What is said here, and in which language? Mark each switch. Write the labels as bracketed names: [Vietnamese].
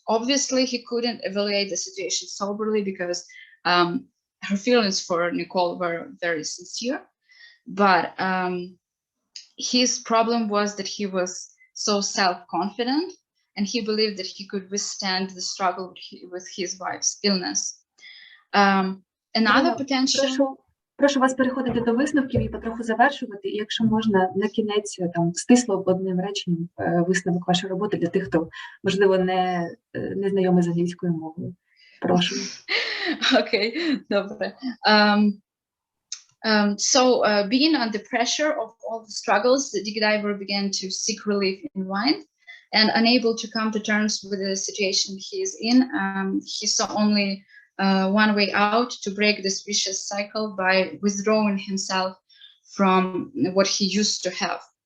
[English] Obviously, he couldn't evaluate the situation soberly because her feelings for Nicole were very sincere, but his problem was that he was so self-confident, and he believed that he could withstand the struggle with his wife's illness. Another potential... [Ukrainian] Прошу вас переходити до висновків і потроху завершувати. І якщо можна, на кінець там стисло одним реченням висновок вашої роботи для тих, хто, можливо, не знайомий з англійською мовою. Прошу. Окей, добре. [English] So, being under pressure of all the struggles, Dick Diver began to seek relief in wine. And unable to come to terms with the situation he is in, he saw only one way out to break this vicious cycle by withdrawing himself from what he used to have.